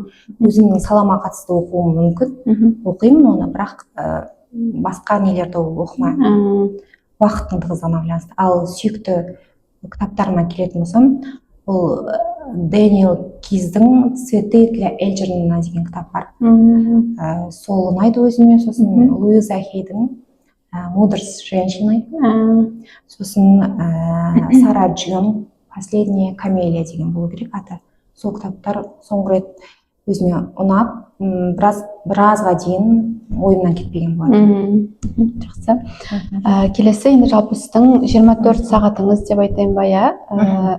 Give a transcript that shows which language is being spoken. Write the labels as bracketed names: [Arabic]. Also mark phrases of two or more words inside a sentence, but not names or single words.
[Kazakh] Өзімнің салама қатысты оқуым мүмкін, оқимын оны, бірақ басқа нелерді оқымаймын уақыттың тығыздығына байланысты. Ал сүйікті кітаптарыма келетін болсам, бұл Дэниел Киздің «Цветы для Эльджернона» деген кітап бар. Сол ұнайды өзіме. Сосын Луиза Хейдің «Мудрость с женщиной», сосын Сара Джон «Последняя камелия» деген болу керек аты. Сол кітаптар соңғы рет өзіме ұнап, біразға дейін ойымнан кетпеген болады. Жақсы. Келесі енді жалпы сіздің 24 сағатыңыз деп айтайын ба, иә?